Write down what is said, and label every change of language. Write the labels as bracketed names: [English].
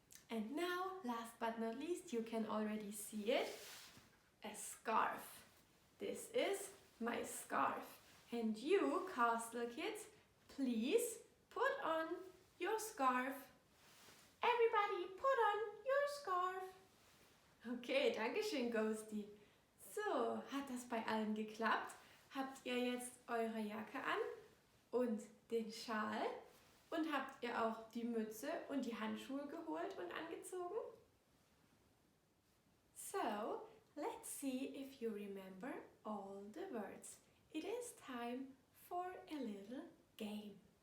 [English] And now, last but not least, you can already see it, a scarf. This is my scarf. And you, Castle Kids, please put on your scarf. Everybody put on your scarf. [German] Okay, danke schön, Ghosty. So, hat das bei allen geklappt? Habt ihr jetzt eure Jacke an und den Schal? Und habt ihr auch die Mütze und die Handschuhe geholt und angezogen? [English] So, let's see if you remember all the words. It is time for a little game.